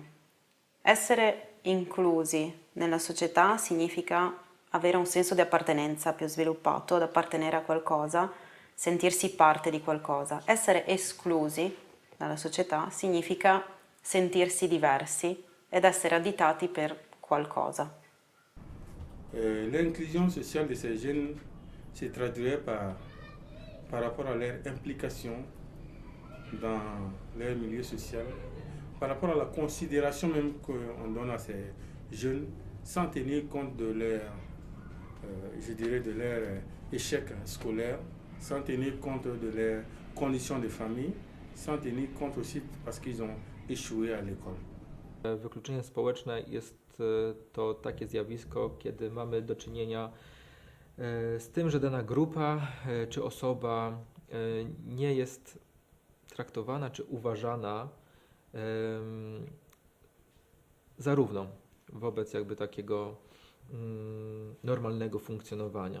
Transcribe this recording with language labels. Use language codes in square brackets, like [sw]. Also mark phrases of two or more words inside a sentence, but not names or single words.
[it] Essere inclusi nella società significa avere un senso di appartenenza più sviluppato, ad appartenere a qualcosa, sentirsi parte di qualcosa. Essere esclusi dalla società significa sentirsi diversi ed essere additati per qualcosa. [fr] L'inclusion sociale de ces jeunes se traduirait par rapport à leur implication dans leur milieu social, par rapport à la considération même qu'on donne à ces jeunes, sans tenir compte de leur, je dirais, de leur échec scolaire, sans tenir compte de leurs conditions de famille, sans tenir compte aussi parce qu'ils ont échoué à l'école. [pl] Wykluczenie społeczne jest to takie zjawisko, kiedy mamy do czynienia z tym, że dana grupa czy osoba nie jest traktowana czy uważana za równą wobec jakby takiego normalnego funkcjonowania.